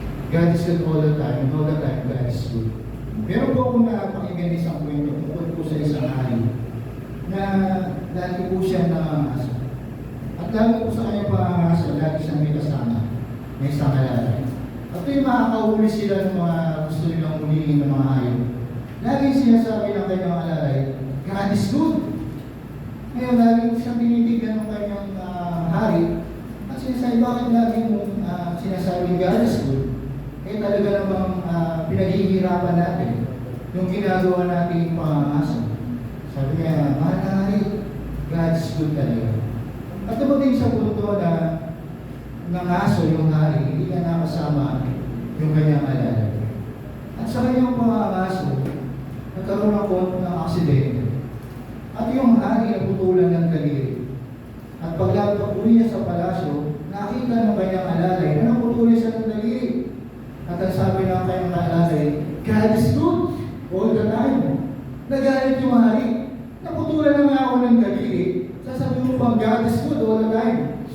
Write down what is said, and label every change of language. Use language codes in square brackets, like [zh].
[en] God is good all the time, God is good. [tl] Meron po akong napakinggan isang kwento tungkol po sa isang hari na dati po siya nangangaso. At dahil po sa kanyang pangangaso, lagi siyang may kasama, may isang alalay. At yung makakahuli sila ng mga gusto nilang hulihin ng mga hayop. Laging sinasabi ng kanyang alalay, [en] God is good. [tl] Ngayon, laging siyang tinitignan ng kanyang hari. At sinasabi, bakit laging sinasabi [en] God is good? [tl] Eh talaga namang pinaghihirapan natin yung ginagawa natin yung pangangaso. Sabi niya, mahal na hari, [en] God is good [tl] talaga. At dumating sa punto na nangaso yung hari, hindi niya nakasama yung kanyang alalay. At sa kanyang pangangaso, nagkaroon ako ng aksidente. At yung hari naputulan ng daliri. At paglapag-uli niya sa palasyo, nakita ng kanyang alalay na naputulan siya ng daliri. At ang sabi ng kanyang alalay, [en] God is good all the time. [tl] Nagalit yung hari. Naputulan na nga ako ng daliri. Sasabi mo pang [en] God is good all the time.